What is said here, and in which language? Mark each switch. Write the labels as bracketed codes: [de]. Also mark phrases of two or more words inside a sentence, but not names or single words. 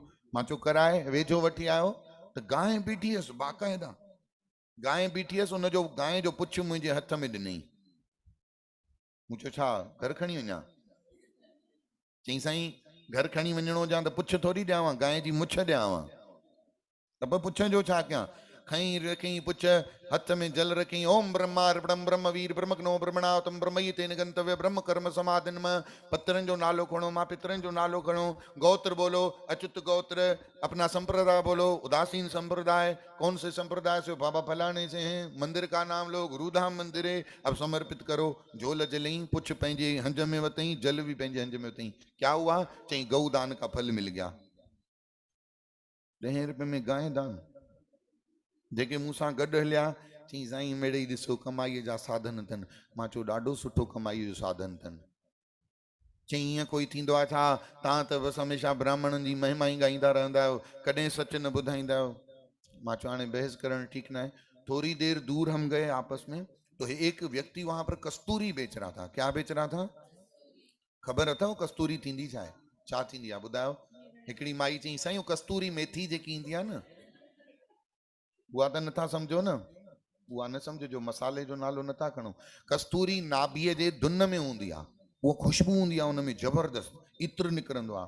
[sd] मां चयो कराए, वेझो वठी आयो त गांइ बीठी हुअसि बाक़ाइदा, गांइ बीठी हुअसि, हुनजो गांइ जो पुछ मुंहिंजे हथ में ॾिनई। मूं चयो छा घर खणी वञा? चईं साईं घर खणी वञिणो हुजां त पुछ थोरी ॾियांव, गांइ जी मुछ ॾियांव। त पोइ पुछ जो छा कयां? खई रखई पुछ, हथ में जल रखई, [sa] ओम ब्रह्मार्पणम ब्रह्मवीर ब्रह्मग्नो ब्रह्मणावतम ब्रह्मयि तेन गंतव्य ब्रह्म कर्म समाधिन [sd] में। पत्रनि जो नालो खणो, मां पितरनि जो नालो खणो, [hi] गोत्र बोलो, अच्युत गोत्र, अपना संप्रदाय बोलो, उदासीन संप्रदाय, कौन से संप्रदाय से? बाबा फलाने से हैं, मंदिर का नाम लो, गुरुधाम मंदिर है, अब समर्पित करो। [sd] झोल जलई, पुछ पंहिंजे हंज में वतई, जल भी पंहिंजे हंज में वतई। [hi] क्या हुआ? चई गऊ दान का फल मिल गया। 10 रुपए में गांइ दान। [sd] जेके मूंसां गॾु हलिया चई साईं मिड़ई ॾिसो कमाईअ जा साधन अथनि। मां चयो ॾाढो सुठो कमाईअ जो साधन अथनि। चई ईअं कोई थींदो आहे छा? तव्हां त बसि हमेशह ब्राह्मणनि जी महिमा ई ॻाईंदा रहंदा आहियो, कॾहिं सच न ॿुधाईंदा आहियो। मां चयो हाणे बहस करणु ठीकु न आहे। [hi] थोड़ी देर दूर हम गए आपस में, तो एक व्यक्ति वहां पर कस्तूरी बेच रहा था। क्या बेच रहा था? [sd] ख़बर अथव कस्तूरी थींदी छा आहे? छा थींदी आहे ॿुधायो? हिकिड़ी माई चई साईं कस्तूरी मेथी जेकी ईंदी आहे न, उहा त नथा सम्झो न, उहा न सम्झो, मसाले जो नालो नथा खणो। कस्तूरी नाभीअ जे धुन में हूंदी आहे, उहा खुशबू हूंदी आहे, उनमें ज़बरदस्त इत्र निकिरंदो आहे।